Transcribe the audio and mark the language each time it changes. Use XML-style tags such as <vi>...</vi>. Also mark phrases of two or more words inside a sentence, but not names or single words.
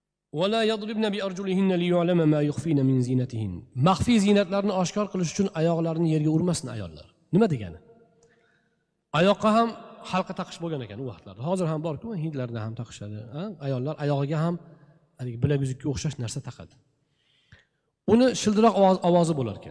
<ar>ولا يضربن بأرجلهن ليعلم ما يخفين من زينتهن.</ar> <uz>Maxfiy ziynatlarni oshkor qilish uchun oyoqlarini yerga urmasin ayollar. Nima degani? Oyoqqa ham halqa taqish bo'lgan ekan u vaqtlarda. Hozir ham bor-ku, hindlarda ham taqishadi. Ayollar oyog'iga ham bilaguzukka o'xshash narsa taqadi. Uni shildiroq ovozi bo'lar ekan.</uz>